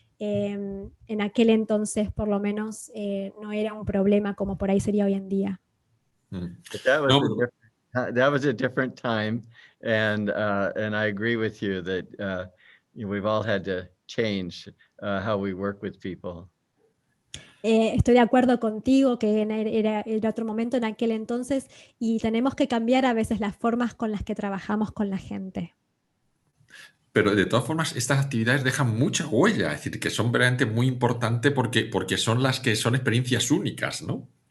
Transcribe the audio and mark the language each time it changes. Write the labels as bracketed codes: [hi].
[es] En aquel entonces, por lo menos, no era un problema como por ahí sería hoy en día. [en] That was a different time, and I agree with you that we've all had to change how we work with people. [es] Estoy de acuerdo contigo que era otro momento en aquel entonces, y tenemos que cambiar a veces las formas con las que trabajamos con la gente. Pero de todas formas, estas actividades dejan mucha huella, es decir, que son verdaderamente muy importantes porque son las que son experiencias únicas, ¿no?